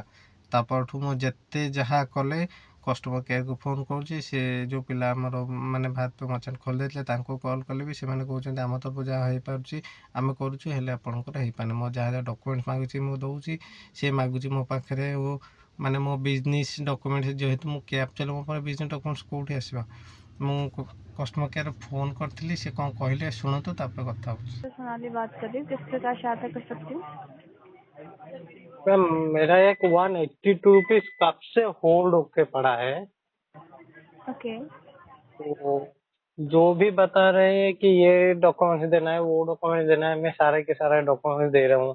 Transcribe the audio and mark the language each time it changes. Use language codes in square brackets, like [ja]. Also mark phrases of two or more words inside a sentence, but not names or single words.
[or] ତାପରଠୁ ମୁଁ ଯେତେ ଯାହା କଲେ [en] customer care [or] ଫୋନ୍ କରୁଛି, ସେ ଯେଉଁ ପିଲା ଆମର ମାନେ ଭାତପେ ମର୍ଚାଣ୍ଟ ଖୋଲି ଦେଇଥିଲେ ତାଙ୍କୁ କଲ୍ କଲେ ବି ସେମାନେ କହୁଛନ୍ତି ଆମ ତରଫରୁ ଯାହା ହେଇପାରୁଛି ଆମେ କରୁଛୁ, ହେଲେ ଆପଣଙ୍କର ହେଇପାରୁନି। ମୋ ଯାହା ଯାହା ଡକୁମେଣ୍ଟ ମାଗୁଛି ମୁଁ ଦେଉଛି, ସେ ମାଗୁଛି ମୋ ପାଖରେ ମାନେ ମୋ [en] business document, [or] ଯେହେତୁ ମୁଁ କ୍ୟାବ୍ ଚଲାଏ ମୋ ପାଖରେ [en] business documents [or] କେଉଁଠି ଆସିବ। ମୁଁ [en] customer care [or] ଫୋନ୍ କରିଥିଲି, ସେ କ'ଣ କହିଲେ ଶୁଣନ୍ତୁ ତାପରେ କଥା ହେଉଛି। [hi] सोनाली बात कर रही हूँ, किसके साथ सहायता कर सकती हूँ? मैम मेरा एक 182 रुपीज कब से होल्ड होके पड़ा है। ओके। तो जो भी बता रहे हैं कि ये डॉक्यूमेंट्स देना है, वो डॉक्यूमेंट्स देना है, मैं सारे के सारे डॉक्यूमेंट्स दे रहा हूँ।